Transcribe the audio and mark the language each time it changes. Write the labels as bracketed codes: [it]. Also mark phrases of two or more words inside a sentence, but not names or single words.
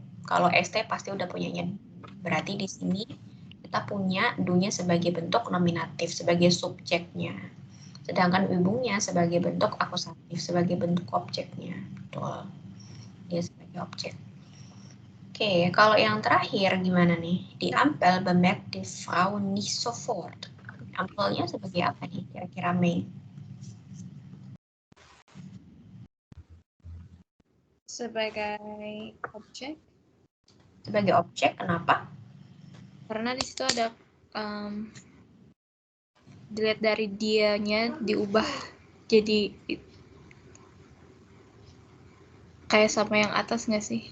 [id] Kalau ST pasti udah punyanya. Berarti di sini kita punya dunya sebagai bentuk nominatif, sebagai subjeknya. Sedangkan Übungnya sebagai bentuk akusatif, sebagai bentuk objeknya. Betul. Dia sebagai objek. Oke, kalau yang terakhir gimana nih? [de] Die Ampel bemerkt die Frau nicht sofort. [id] Ampelnya sebagai apa nih kira-kira, Mei? Sebagai objek. Sebagai objek, kenapa? Karena di situ ada dilihat dari dianya diubah jadi kayak sama yang atas nggak sih?